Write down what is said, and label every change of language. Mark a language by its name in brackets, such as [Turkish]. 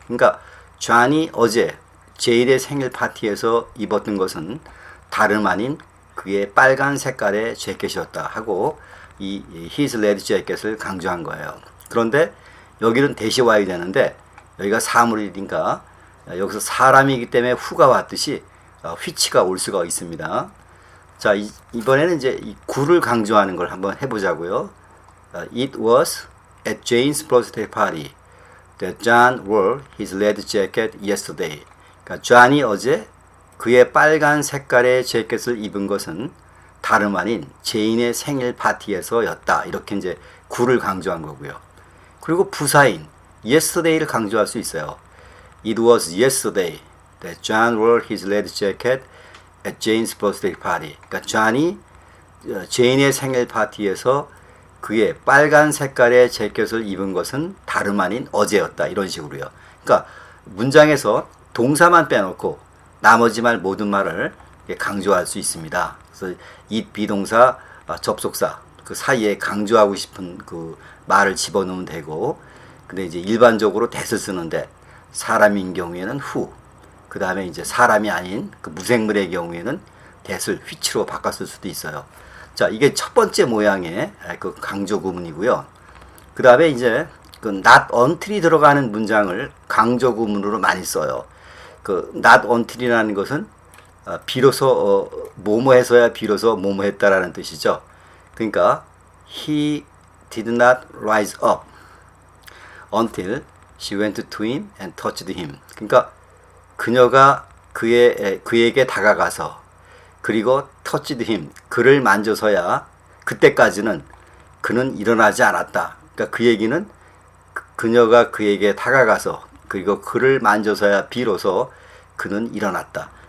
[Korean] 그러니까 존이 어제 제인의 생일 파티에서 입었던 것은 다름 아닌 그의 빨간 색깔의 재킷이었다 하고 이 [English] his red jacket [Korean] 을 강조한 거예요. 그런데 여기는 that이 와야 되는데 여기가 사물이니까 여기서 사람이기 때문에 who가 왔듯이 which가 올 수가 있습니다. 자, 이번에는 이제 이 구를 강조하는 걸 한번 해보자고요. [English] It was at Jane's birthday party that John wore his red jacket yesterday. [Korean] 그러니까 존이 어제 그의 빨간 색깔의 재킷을 입은 것은 다름 아닌 제인의 생일 파티에서였다. 이렇게 이제 구를 강조한 거고요. 그리고 부사인 yesterday를 강조할 수 있어요. [English] It was yesterday that John wore his red jacket at Jane's birthday party. [Korean] 그러니까 존이 제인의 생일 파티에서 그의 빨간 색깔의 재킷을 입은 것은 다름 아닌 어제였다. 이런 식으로요. 그러니까 문장에서 동사만 빼놓고 나머지 말 모든 말을 강조할 수 있습니다. 그래서 it 비동사 접속사 그 사이에 강조하고 싶은 그 말을 집어넣으면 되고 근데 이제 일반적으로 that을 쓰는데 사람인 경우에는 who 그 다음에 이제 사람이 아닌 그 무생물의 경우에는 that을 which로 바꿨을 수도 있어요. 자, 이게 첫 번째 모양의 그 강조 구문이고요. 그 다음에 이제 그 not until이 들어가는 문장을 강조 구문으로 많이 써요. 그 not until이라는 것은 비로소 뭐뭐해서야 비로소 뭐뭐했다라는 뜻이죠. [English] 그러니까 he did not rise up until she went to him and touched him. [Korean] 그러니까 그녀가 그에게 다가가서 그리고 [English] touched him [Korean] 그를 만져서야 그때까지는 그는 일어나지 않았다. 그러니까 그 얘기는 그녀가 그에게 다가가서 그리고 그를 만져서야 비로소 그는 일어났다.